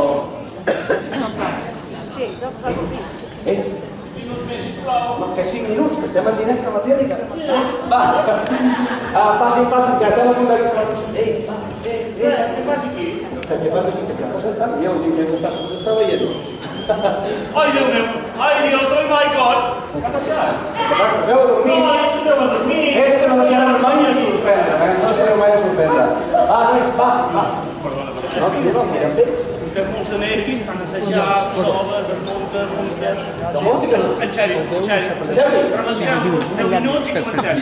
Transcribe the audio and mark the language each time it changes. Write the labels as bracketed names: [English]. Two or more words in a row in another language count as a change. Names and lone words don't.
[Catalan] Que 5 minuts, que estem en directe a la tele. Va, passin, que estem a punt de... Què fas aquí? Què fas aquí? Que estem presentant i els està veient. Ai, Déu meu! Ai, Dios, [English] oh my God! [Catalan] Què ha passat? Us heu a dormir? No, us heu a dormir! És que no deixarem mai de sorprendre, no deixarem mai de sorprendre. Va, nois, va. No, tio, mirem bé. Que molts de nervis, estan assajats, soles, desmuntes... De música no? En sèrio. Rementem 10 minuts i comencem.